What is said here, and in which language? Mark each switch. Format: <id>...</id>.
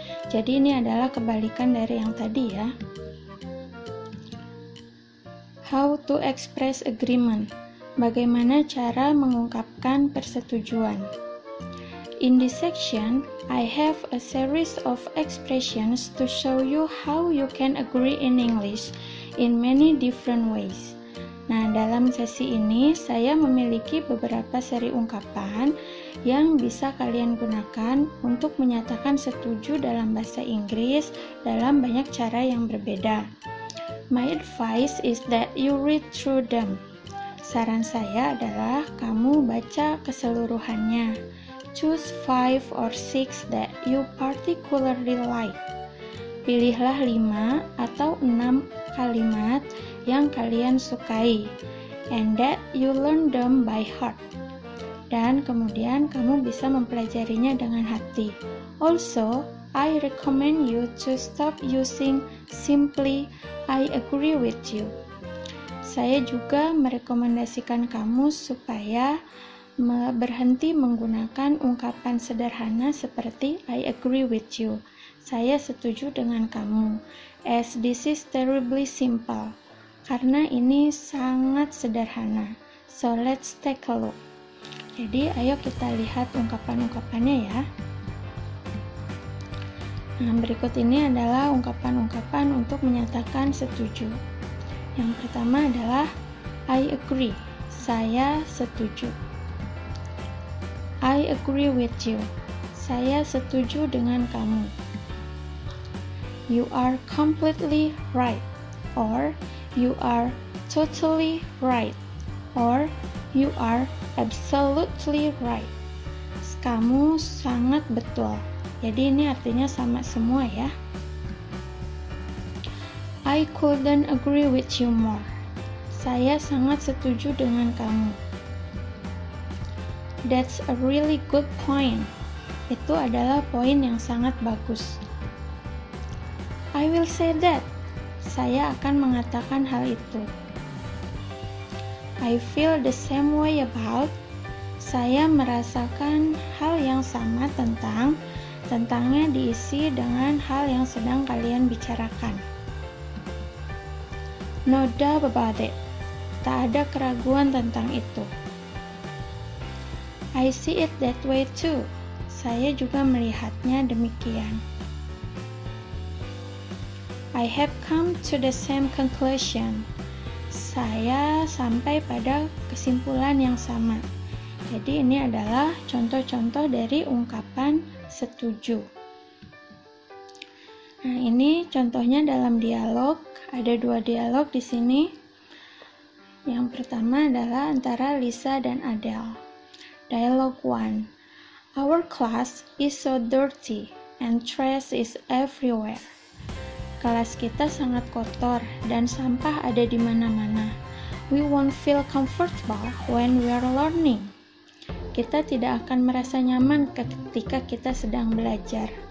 <id>Jadi ini adalah kebalikan dari yang tadi ya.</id> <en>How to express agreement.</en> <id>Bagaimana cara mengungkapkan persetujuan?</id> <en>In this section, I have a series of expressions to show you how you can agree in English in many different ways.</en> <id>Nah, dalam sesi ini saya memiliki beberapa seri ungkapan yang bisa kalian gunakan untuk menyatakan setuju dalam bahasa Inggris dalam banyak cara yang berbeda.</id> <en>My advice is that you read through them.</en> <id>Saran saya adalah kamu baca keseluruhannya.</id> <en>Choose 5 or 6 that you particularly like.</en> <id>Pilihlah 5 atau 6 kalimat yang kalian sukai.</id> <en>And that you learn them by heart.</en> <id>Dan kemudian kamu bisa mempelajarinya dengan hati.</id> <en>Also, I recommend you to stop using simply I agree with you.</en> <id>Saya juga merekomendasikan kamu supaya berhenti menggunakan ungkapan sederhana seperti</id> <en>I agree with you.</en> <id>Saya setuju dengan kamu.</id> <en>As this is terribly simple.</en> <id>Karena ini sangat sederhana.</id> <en>So let's take a look.</en> <id>Jadi ayo kita lihat ungkapan-ungkapannya ya. Nah, berikut ini adalah ungkapan-ungkapan untuk menyatakan setuju. Yang pertama adalah</id> <en>I agree,</en> <id>saya setuju.</id> <en>I agree with you,</en> <id>saya setuju dengan kamu.</id> <en>You are completely right, or you are totally right, or you are absolutely right.</en> <id>Kamu sangat betul. Jadi ini artinya sama semua ya.</id> <en>I couldn't agree with you more.</en> <id>Saya sangat setuju dengan kamu.</id> <en>That's a really good point.</en> <id>Itu adalah poin yang sangat bagus.</id> <en>I will say that.</en> <id>Saya akan mengatakan hal itu.</id> <en>I feel the same way about.</en> <id>Saya merasakan hal yang sama tentangnya diisi dengan hal yang sedang kalian bicarakan.</id> <en>No doubt about it.</en> <id>Tak ada keraguan tentang itu.</id> <en>I see it that way too.</en> <id>Saya juga melihatnya demikian.</id> <en>I have come to the same conclusion.</en> <id>Saya sampai pada kesimpulan yang sama. Jadi ini adalah contoh-contoh dari ungkapan setuju. Nah, ini contohnya dalam dialog. Ada 2 dialog di sini. Yang pertama adalah antara Lisa dan Adele.</id> <en>Dialogue 1. Our class is so dirty and trash is everywhere.</en> <id>Kelas kita sangat kotor dan sampah ada di mana-mana.</id> <en>we won't feel comfortable when we are learning.</en> <id>Kita tidak akan merasa nyaman ketika kita sedang belajar.</id>